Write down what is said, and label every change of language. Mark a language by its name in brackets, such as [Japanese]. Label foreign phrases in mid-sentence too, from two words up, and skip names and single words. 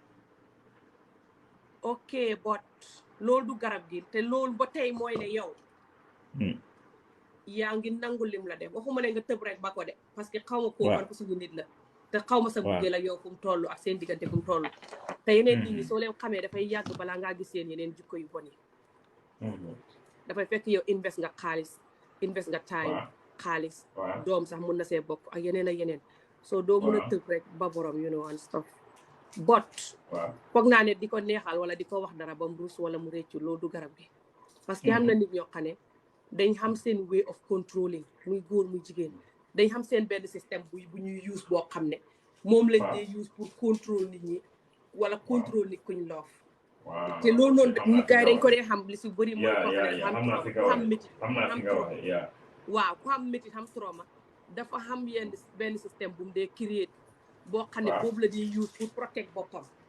[Wolof] ok but loolu du garab gi te loolu ba tey mooy ne yow yaa ngi nangu lim la def waxuma ne nga tëb rek ba ko de [French] parce que [Wolof] xaw ma koo ban ko suñu nit la te xaw ma sa buggee la yow fu mu toll ak seen diggante fu mu toll te yeneen nit ñi soo leen xamee dafay yàgg balaa ngaa gis seen yeneen jikko yu bon yi dafay fekk yow invest nga xaalis invest nga time xaalis doom sax mun na see bokk ak yeneen soo doo mun a tëb rek ba borom [English] you know and stuff [Wolof] but foog naa ne di ko neexal wala di ko wax dara ba mu ruus wala mu réccu loolu du garab gi [French] parce que [Wolof] am na nit ñoo xam ne dañ xam seen [English] way of controlling [Wolof] muy góor muy jigéen dañ xam seen benn système bu ñuy use boo xam ne moom lañ dee use [French] pour contrôle [Wolof] nit ñi wala contrôle nit kuñ loof te loolu noonu nit gars yi dañ ko dee xam li si bëri mooy koo xam ne xam métit xam trauma waaw ku xam métit xam trauma dafa xam benn système bu mu dee créer boo xam ne boobu la dee use pour protect boppam